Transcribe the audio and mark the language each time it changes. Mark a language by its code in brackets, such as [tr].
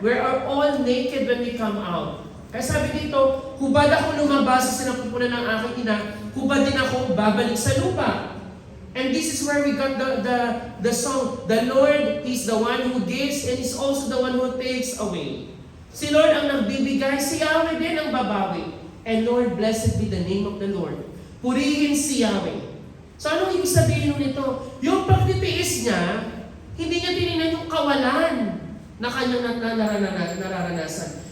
[en] We are all naked when we come out. [tl] Kaya sabi dito, hubad ako lumabas sa sinapupunan ng aking ina. Hubad din ako babalik sa lupa. [en] And this is where we got the song, the Lord is the one who gives and is also the one who takes away. [tl] Si Lord ang nagbibigay, si Yahweh din ang babawi. [en] And Lord, blessed be the name of the Lord. [tl] Purihin si Yahweh. So anong ibig sabihin nito? Yung pagtitiis niya, hindi niya tinignan yung kawalan na kanyang nararanasan.